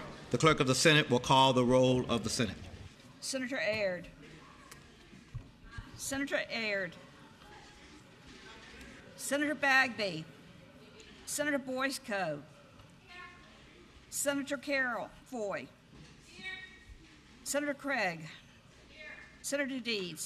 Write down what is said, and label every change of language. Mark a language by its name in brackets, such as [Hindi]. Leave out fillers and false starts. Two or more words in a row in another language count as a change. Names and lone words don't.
[English] The Clerk of the Senate will call the roll of the Senate. Senator Aird. Senator Aird. Senator Bagby. Senator Boyce-Coe. Senator Carol Foy. Senator Craig. Senator Deeds.